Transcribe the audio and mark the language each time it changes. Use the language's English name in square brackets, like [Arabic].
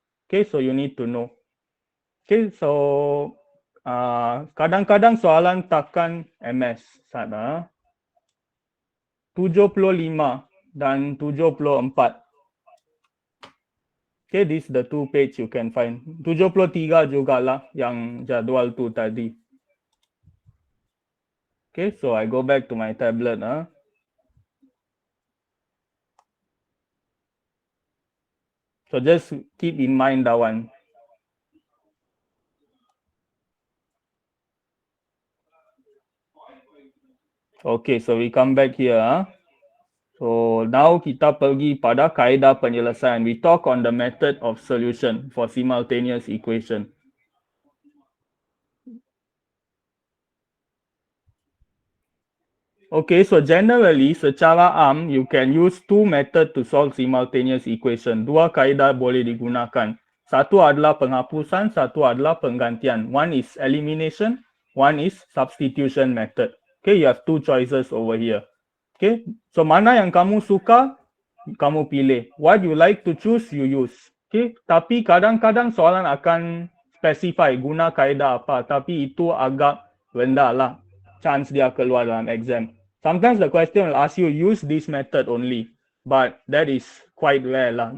[English] Okay, so you need to know. Okay, so [Malay] kadang-kadang soalan takkan [English] MS. [Malay] Sana 75 dan 74. [English] Okay, this is the two page you can find. [Malay] 73 jugalah yang jadual tu tadi. [English] Okay, so I go back to my tablet. So just keep in mind that one. Okay, so we come back here. So now [Malay] kita pergi pada kaedah penyelesaian. [English] We talk on the method of solution for simultaneous equation. Okay, so generally [Malay] secara am [English] you can use two method to solve simultaneous equation. [Malay] Dua kaedah boleh digunakan. Satu adalah penghapusan, satu adalah penggantian. [English] One is elimination, one is substitution method. Okay, you have two choices over here. [Malay] Okay, so mana yang kamu suka, kamu pilih. [English] What you like to choose, you use. [Malay] Okay, tapi kadang-kadang soalan akan specify guna kaedah apa, tapi itu agak rendah lah chance dia keluar dalam exam. [English] Sometimes the question will ask you use this method only, but that is quite rare lah.